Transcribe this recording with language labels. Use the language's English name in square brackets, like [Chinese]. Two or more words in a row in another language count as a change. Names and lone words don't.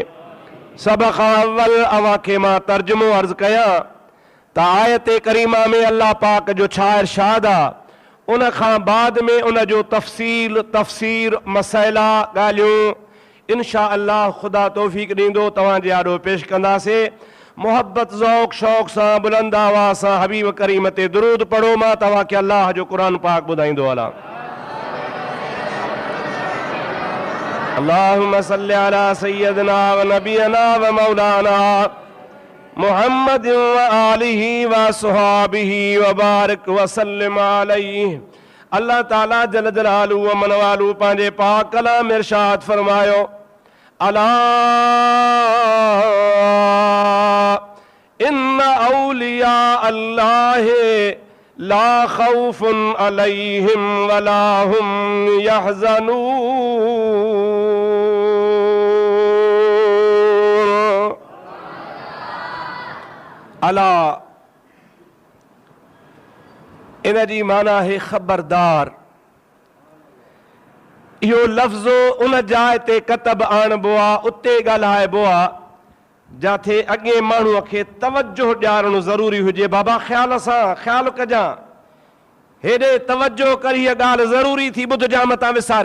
[Sindhi] सब खां अव्वल अवां खे मां तर्जुमो अर्ज़ कयां त आयत करीमा में अल्लाह पाक जो छा इरशाद आहे, उन खां बाद में उन जो तफ़सीर मसइला ॻाल्हियूं [Arabic] إن شاء الله [Sindhi] खुदा तौफ़ीक़ ॾींदो तव्हांजे आॾो पेश कंदासीं। मोहब्बत ज़ौक़ शौक़ सां बुलंद आवाज़ सां हबीब करीम ते दुरूद पढ़ो। मां तव्हांखे अल्लाह जो क़ुरान पाक ॿुधाईंदो हलां। [Arabic] اللهم صل على سيدنا و نبينا و مولانا محمد و آله و صحبه و بارك و سلم عليه. [Sindhi] अल्लाह ताला [Arabic] جل جلاله و منواله [Sindhi] पंहिंजे पाक कलाम इरशाद फरमायो, [Arabic] ألا إن أولياء الله لا خوف عليهم و لا هم يحزنون. [Sindhi] अला इन जी माना है ख़बरदार। इहो लफ़्ज़ उन जाइ ते कतब आणबो आहे, उते ॻाल्हाइबो आहे जाथे अॻे माण्हूअ खे तवजो ॾियारणु ज़रूरी हुजे। बाबा ख़्याल सां ख़्यालु कजां, हेॾे तवजो करी हीअ ॻाल्हि ज़रूरी थी ॿुधजां मतां विसारे।